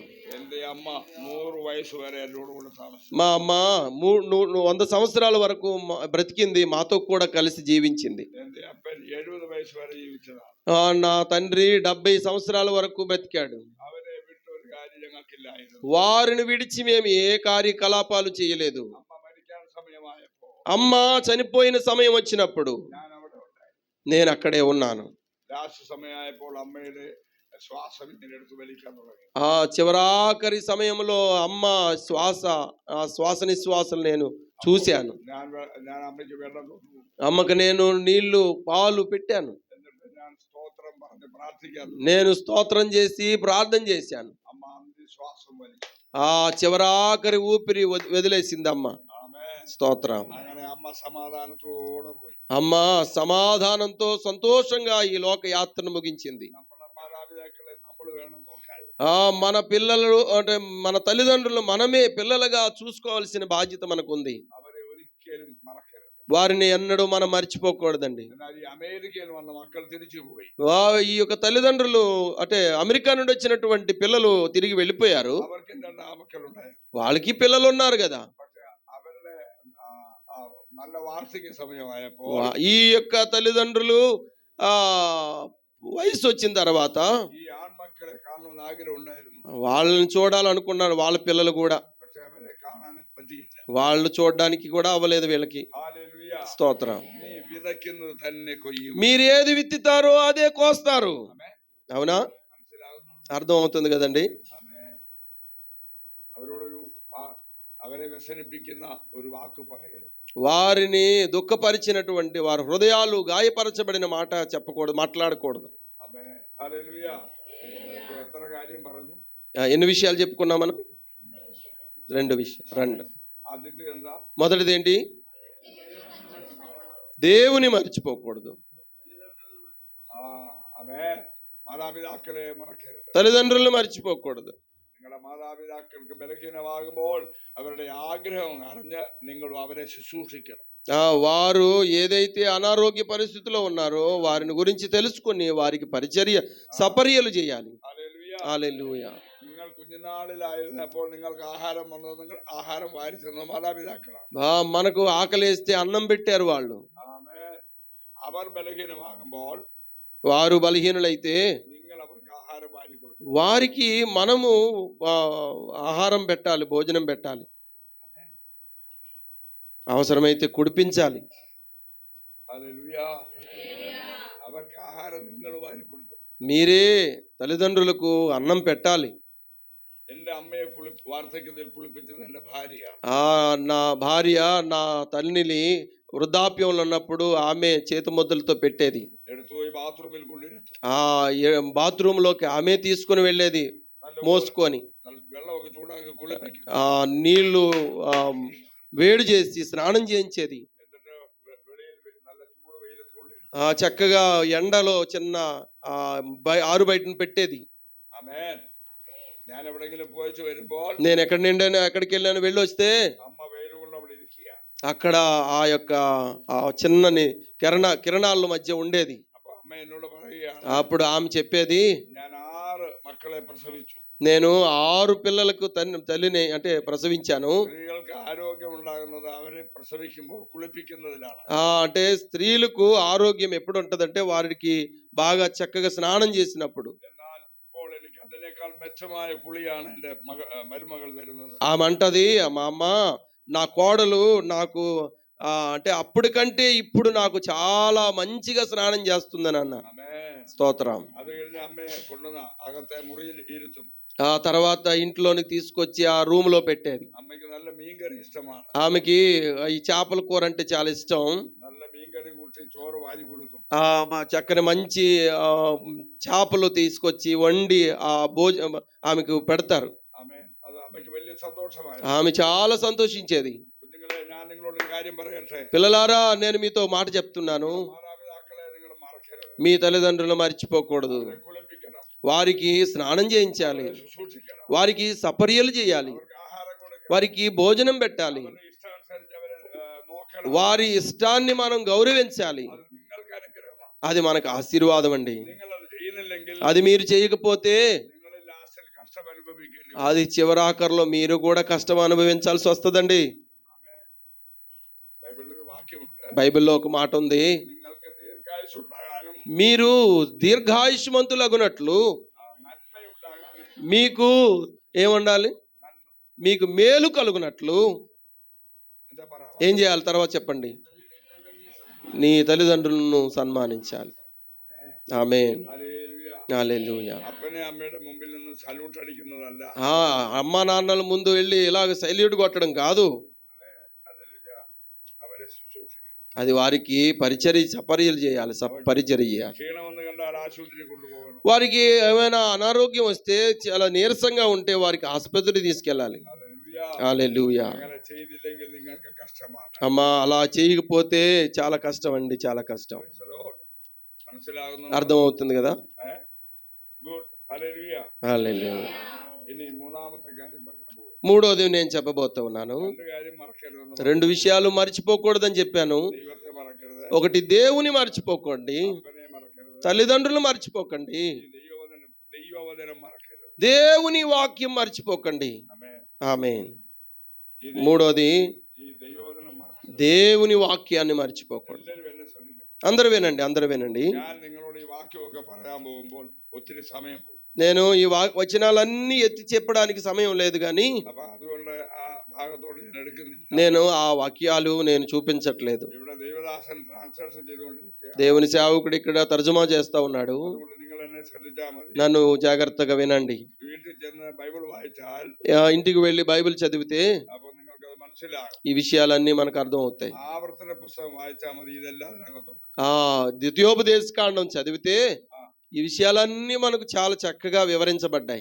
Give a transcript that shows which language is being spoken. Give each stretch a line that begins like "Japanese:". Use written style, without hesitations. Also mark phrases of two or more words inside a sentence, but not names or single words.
Malayalam: എന്റെ അമ്മ 100 వయసు వരെ എന്നോട് കൂടെ താമസിച്ചു.
Telugu: మా అమ్మ 100 సంవత్సరాల వరకు బ్రతికింది, మాతో కూడా కలిసి జీవించింది.
Malayalam: എന്റെ അപ്പൻ 70 వయసు వരെ ജീവിച്ചതാണ്.
Telugu: నా తండ్రి 70 సంవత్సరాల వరకు బ్రతికాడు.
Malayalam: അവരെ വിട്ട് ഒരു കാര്യം ഞങ്ങൾക്കില്ലായിരുന്നു.
Telugu: వారిని విడిచి మేము ఏ కార్యకలాపాలు చేయలేదు.
Malayalam: അമ്മ മരിക്കാൻ സമയമായപ്പോൾ,
Telugu: అమ్మ చనిపోయిన సమయం వచ్చినప్పుడు
Malayalam: ഞാൻ അവിടെ ഉണ്ടായിരുന്നു.
Telugu: నేను అక్కడే ఉన్నాను.
Malayalam: ലാസ്റ്റ് സമയമായപ്പോൾ അമ്മയുടെ ശ്വാസം ഇങ്ങനെ എടുത്ത് വലിക്കാൻ തുടങ്ങി.
Telugu: చివరాఖరి సమయంలో అమ్మ శ్వాస నిశ్వాసలు నేను చూశాను.
Malayalam: ഞാൻ അമ്മയ്ക്ക് വെള്ളം കൊടുത്തു.
Telugu: అమ్మకు నేను నీళ్లు పాలు పెట్టాను.
Malayalam: എന്നിട്ട് ഞാൻ സ്തോത്രം പറഞ്ഞ് പ്രാർത്ഥിക്കാൻ
Telugu: నేను స్తోత్రం చేసి ప్రార్థన చేశాను.
Malayalam: അമ്മ ശ്വാസം വലിച്ചു.
Telugu: ఆ చివరాఖరి ఊపిరి వదిలేసిందమ్మ. ఆమేన్. స్తోత్రం.
Malayalam: അങ്ങനെ അമ്മ സമാധാനത്തോടെ പോയി.
Telugu: అమ్మ సమాధానంతో సంతోషంగా ఈ లోక యాత్రను ముగించింది.
Malayalam: നമ്മുടെ മാതാപിതാക്കളെ നമ്മൾ വേണം നോക്കാൻ.
Telugu: మన పిల్లలు అంటే మన తల్లిదండ్రులు మనమే పిల్లలుగా చూసుకోవాల్సిన బాధ్యత మనకుంది.
Malayalam: അവരെ ഒരിക്കലും മറക്കരുത്.
Telugu: వారిని ఎన్నడూ మనం మర్చిపోకూడదండి.
Malayalam: എന്നാൽ ഈ അമേരിക്കയിൽ വന്ന മക്കൾ തിരിച്ചു പോയി.
Telugu: ఈ యొక్క తల్లిదండ్రులు అంటే అమెరికా నుండి వచ్చినటువంటి పిల్లలు తిరిగి వెళ్ళిపోయారు.
Malayalam: അവർക്ക് 2 ആമക്കളുണ്ടായിരുന്നു.
Telugu: వాళ్ళకి పిల్లలు ఉన్నారు కదా.
Malayalam: പക്ഷെ അവരുടെ നല്ല വാർദ്ധക്യ സമയമായപ്പോൾ
Telugu: ఈ యొక్క తల్లిదండ్రులు ఆ వయసు వచ్చిన తర్వాత
Malayalam: ഈ ആൺമക്കളെ കാണണമെന്ന് ആഗ്രഹം ഉണ്ടായിരുന്നു.
Telugu: వాళ్ళని చూడాలనుకున్నారు వాళ్ళ పిల్లలు కూడా.
Malayalam: പക്ഷെ അവരെ കാണാൻ പറ്റിയില്ല.
Telugu: వాళ్ళు చూడడానికి కూడా అవ్వలేదు వీళ్ళకి.
Malayalam: ഹല്ലേലൂയ.
Telugu: స్తోత్రం.
Malayalam: നീ വിതയ്ക്കുന്നത് തന്നെ കൊയ്യും.
Telugu: మీరు ఏది విత్తుతారో అదే కోస్తారు.
Malayalam: ആമേൻ.
Telugu: అవునా?
Malayalam: മനസ്സിലാകുന്നു?
Telugu: అర్థం అవుతుంది కదండి.
Malayalam: ആമേൻ. അവരോടൊരു അവരെ വ്യസനിപ്പിക്കുന്ന ഒരു വാക്ക് പറയരുത്.
Telugu: వారిని దుఃఖపరిచినటువంటి వారి హృదయాలు గాయపరచబడిన మాట చెప్పకూడదు, మాట్లాడకూడదు.
Malayalam: ആമേൻ. ഹല്ലേലൂയ. എത്ര കാര്യം പറഞ്ഞു?
Telugu: ఎన్ని విషయాలు చెప్పుకున్నాం మనం? 2 విషయాలు.
Malayalam: ആദ്യത്തെ എന്താ?
Telugu: మొదటిది ఏంటి? దేవుని మర్చిపోకూడదు.
Malayalam: ആമേൻ. മാതാപിതാക്കളെ മറക്കരുത്.
Telugu: తల్లిదండ్రులను మర్చిపోకూడదు.
Malayalam: നിങ്ങളുടെ മാതാപിതാക്കൾക്ക് ബലഹീനമാകുമ്പോൾ അവരുടെ ആഗ്രഹം അറിഞ്ഞ് നിങ്ങൾ അവരെ ശുശ്രൂഷിക്കണം.
Telugu: వారు ఏదైతే అనారోగ్య పరిస్థితిలో ఉన్నారో వారిని గురించి తెలుసుకొని వారికి పరిచర్య సపర్యలు చేయాలి.
Malayalam: ഹല്ലേലൂയ.
Telugu: హల్లెలూయా.
Malayalam: നിങ്ങൾ കുഞ്ഞുനാളിലായിരുന്നപ്പോൾ നിങ്ങൾക്ക് ആഹാരം വന്നത് നിങ്ങൾ ആഹാരം വാരി തന്ന മാതാപിതാക്കളാണ്.
Telugu: మనకు ఆకలేస్తే అన్నం పెట్టారు వాళ్ళు.
Malayalam: ആമേൻ. അവർ ബലഹീനമാകുമ്പോൾ
Telugu: వారు బలహీనులైతే
Malayalam: നിങ്ങൾ അവർക്ക് ആഹാരം വാരി കൊടുക്കും.
Telugu: వారికి మనము ఆహారం పెట్టాలి, భోజనం పెట్టాలి, అవసరమైతే కుడిపించాలి.
Malayalam: ഹല്ലേലൂയ. അവർക്ക് ആഹാരം നിങ്ങൾ വാരി കൊടുക്കും.
Telugu: మీరే తల్లిదండ్రులకు అన్నం పెట్టాలి.
Malayalam: എന്റെ അമ്മയെ വാർദ്ധക്യത്തിൽ കുളിപ്പിച്ചത് എന്റെ ഭാര്യ.
Telugu: నా భార్య నా తల్లిని వృద్ధాప్యంలో ఉన్నప్పుడు ఆమె చేతి ముద్దలతో పెట్టేది.
Malayalam: എടുത്തുപോയി ബാത്റൂമിൽ കൊണ്ടിരുത്തും.
Telugu: బాత్రూమ్ లోకి ఆమె తీసుకుని వెళ్ళేది మోసుకొని.
Malayalam: വെള്ളമൊക്കെ ചൂടാക്കി കുളിപ്പിക്കും.
Telugu: నీళ్లు వేడి చేసి స్నానం చేయించేది.
Malayalam: എന്നിട്ട് വെളിയിൽ നല്ല ചൂട് വെയിലത്ത് കൊണ്ടിരുത്തും.
Telugu: చక్కగా ఎండలో చిన్న ఆరు బయటను పెట్టేది.
Malayalam: ആമേൻ. ഞാൻ എവിടെങ്കിലും പോയിച്ചു വരുമ്പോൾ
Telugu: నేను ఎక్కడికి వెళ్ళాను వెళ్ళి వస్తే
Malayalam: അമ്മ വെയിൽ കൊണ്ട് അവിടെ ഇരിക്കുക.
Telugu: అక్కడ ఆ యొక్క చిన్నని కిరణాల మధ్య ఉండేది.
Malayalam: അപ്പൊ അമ്മ എന്നോട് പറയുകയാണ്,
Telugu: అప్పుడు ఆమె చెప్పేది,
Malayalam: ഞാൻ 6 മക്കളെ പ്രസവിച്ചു.
Telugu: నేను 6 పిల్లలకు తల్లిని అంటే ప్రసవించాను.
Malayalam: സ്ത്രീകൾക്ക് ആരോഗ്യം ഉണ്ടാകുന്നത് അവരെ പ്രസവിക്കുമ്പോൾ കുളിപ്പിക്കുന്നതിലാണ്.
Telugu: అంటే స్త్రీలకు ఆరోగ్యం ఎప్పుడు ఉంటదంటే వారికి బాగా చక్కగా స్నానం చేసినప్పుడు.
Malayalam: എന്നാൽ ഇപ്പോൾ എനിക്ക് അതിനേക്കാൾ മെച്ചമായ കുളിയാണ് എന്റെ മരുമകൾ തരുന്നത്.
Telugu: ఆమె అంటది, మా అమ్మ నా కోడలు నాకు అంటే అప్పటికంటే ఇప్పుడు నాకు చాలా మంచిగా స్నానం చేస్తుందని అన్నారు.
Malayalam: ആമേൻ.
Telugu: స్తోత్రం.
Malayalam: അത് കഴിഞ്ഞ് അമ്മയെ കൊണ്ടുവന്ന അകത്തെ മുറിയിൽ ഇരുത്തും.
Telugu: ఆ తర్వాత ఇంట్లోనికి తీసుకొచ్చి ఆ రూమ్ లో పెట్టేది.
Malayalam: അമ്മയ്ക്ക് നല്ല മീൻകറി ഇഷ്ടമാണ്.
Telugu: ఆమెకి ఈ చేపల కూర అంటే చాలా ఇష్టం.
Malayalam: നല്ല മീൻകറി കൂട്ടി ചോറ് വാരി കൊടുക്കും.
Telugu: చక్కని మంచి చేపలు తీసుకొచ్చి వండి ఆమెకు పెడతారు.
Malayalam: ആമേൻ. അത് അമ്മയ്ക്ക് വലിയ സന്തോഷമായി.
Telugu: ఆమె చాలా సంతోషించేది.
Malayalam: കുഞ്ഞുങ്ങളെ, ഞാൻ നിങ്ങളോട് ഒരു കാര്യം പറയട്ടെ.
Telugu: పిల్లలారా, నేను మీతో మాట చెప్తున్నాను,
Malayalam: മാതാപിതാക്കളെ നിങ്ങൾ മറക്കരുത്.
Telugu: మీ తల్లిదండ్రులు మర్చిపోకూడదు.
Malayalam: അവരെ കുളിപ്പിക്കണം.
Telugu: వారికి స్నానం చేయించాలి,
Malayalam: അവരെ ശുശ്രൂഷിക്കണം.
Telugu: వారికి సపర్యలు చేయాలి,
Malayalam: അവർക്ക് ఆహారం കൊടുക്കണം.
Telugu: వారికి భోజనం పెట్టాలి,
Malayalam: അവരുടെ ഇഷ്ടാനുസരിച്ച് അവരെ നോക്കണം.
Telugu: వారి ఇష్టాన్ని మనం గౌరవించాలి.
Malayalam: അത് നിങ്ങൾക്ക് അനുഗ്രഹമാണ്.
Telugu: అది మనకు ఆశీర్వాదం అండి.
Malayalam: നിങ്ങൾ അത് ചെയ്യുന്നില്ലെങ്കിൽ
Telugu: అది మీరు చేయకపోతే
Malayalam: നിങ്ങൾ ലാസ്റ്റിൽ കഷ്ടം അനുഭവിക്കേണ്ടി വരും.
Telugu: అది చివరాఖరులో మీరు కూడా కష్టం అనుభవించాల్సి వస్తుందండి.
Malayalam: ബൈബിളിൽ ഒരു വാക്യമുണ്ട്.
Telugu: బైబిల్లో ఒక మాట ఉంది,
Malayalam: നിങ്ങൾക്ക് ദീർഘായുസ്സുണ്ടാകാനും
Telugu: మీరు దీర్ఘాయుష్మంతులగునట్లు
Malayalam: നന്മയുണ്ടാകാനും
Telugu: మీకు ఏముండాలి? మీకు మేలు కలుగునట్లు
Malayalam: എന്താ പറ?
Telugu: ఏం చేయాలి? తర్వాత చెప్పండి. నీ తల్లిదండ్రులను సన్మానించాలి. ఆమేన్.
Malayalam: ഹല്ലേലൂയ.
Telugu: హల్లెలూయా.
Malayalam: അപ്പനെ അമ്മയുടെ മുമ്പിൽ നിന്ന് സല്യൂട്ട് അടിക്കുന്നതല്ല.
Telugu: అమ్మా నాన్నల ముందు వెళ్ళి ఇలాగ సైల్యూట్ కొట్టడం కాదు.
Malayalam: ഹല്ലേലൂയ. അവരെ ശുശ്രൂഷിക്കണം.
Telugu: అది వారికి సపర్యలు చేయాలి, పరిచర్య చేయాలి.
Malayalam: ക്ഷീണം എന്ന് കണ്ടാൽ ആശുപത്രി കൊണ്ടുപോകണം.
Telugu: వారికి ఏమైనా అనారోగ్యం వస్తే, చాలా నీరసంగా ఉంటే వారికి ఆసుపత్రికి తీసుకెళ్ళాలి.
Malayalam: ഹല്ലേലൂയ.
Telugu: హల్లెలూయా.
Malayalam: അങ്ങനെ ചെയ്തില്ലെങ്കിൽ നിങ്ങൾക്ക് కష్టമാണ്.
Telugu: అమ్మా, అలా చేయకపోతే చాలా కష్టం అండి, చాలా కష్టం.
English: Praise the Lord.
Malayalam: മനസ്സിലാകുന്നു?
Telugu: అర్థం అవుతుంది కదా? గుడ్. హల్లెలూయ. హల్లెలూయా.
Malayalam: ഇനി മൂന്നാമത്തെ കാര്യം പറയാൻ പോകും.
Telugu: మూడోది నేను చెప్పబోతా ఉన్నాను.
Malayalam: രണ്ട് കാര്യം മറക്കരുതെന്ന്.
Telugu: రెండు విషయాలు మర్చిపోకూడదని చెప్పాను.
Malayalam: ദൈവത്തെ മറക്കരുത്,
Telugu: ఒకటి, దేవుని మర్చిపోకండి,
Malayalam: അപ്പനെ മറക്കരുത്,
Telugu: తల్లిదండ్రులు మర్చిపోకండి,
Malayalam: ദൈവവചനം മറക്കരുത്.
Telugu: దేవుని వాక్యం మర్చిపోకండి.
Malayalam: ആമേൻ.
Telugu: ఆమేన్.
Malayalam: ഈ
Telugu: మూడోది,
Malayalam: ഈ ദൈവവചനം മറക്കരുത്.
Telugu: దేవుని వాక్యాన్ని మర్చిపోకూడదు.
Malayalam: എല്ലാവരും എന്നെ ശ്രദ്ധിക്കണം.
Telugu: అందరూ వినండి, అందరూ వినండి.
Malayalam: ഞാൻ നിങ്ങളോട് ഈ വാക്യമൊക്കെ പറയാൻ പോകുമ്പോൾ ഒത്തിരി സമയം പോകും.
Telugu: నేను ఈ వచనాలన్నీ ఎత్తి చెప్పడానికి సమయం లేదు, కానీ
Malayalam: അപ്പൊ അതുകൊണ്ട് ആ ഭാഗത്തോട് ഞാൻ എടുക്കുന്നില്ല.
Telugu: నేను ఆ వాక్యాలు నేను చూపించట్లేదు.
Malayalam: ഇവിടെ ദൈവദാസൻ ട്രാൻസ്ലേഷൻ ചെയ്തുകൊണ്ടിരിക്കുക.
Telugu: దేవుని సేవకుడు ఇక్కడ తర్జుమా చేస్తా ఉన్నాడు.
Malayalam: അതുകൊണ്ട് നിങ്ങൾ എന്നെ ശ്രദ്ധിച്ചാൽ മതി.
Telugu: నన్ను జాగ్రత్తగా వినండి.
Malayalam: വീട്ടിൽ ചെന്ന് ബൈബിൾ വായിച്ചാൽ
Telugu: ఇంటికి వెళ్ళి బైబిల్ చదివితే
Malayalam: അപ്പൊ നിങ്ങൾക്ക് അത് മനസ്സിലാകും.
Telugu: ఈ విషయాలన్నీ మనకు అర్థం అవుతాయి.
Malayalam: ആവർത്തന പുസ്തകം വായിച്ചാൽ മതി, ഇതെല്ലാം അതിനകത്തുണ്ട്.
Telugu: ద్వితీయోపదేశ కాండం చదివితే ఈ విషయాలన్నీ మనకు చాలా చక్కగా వివరించబడ్డాయి.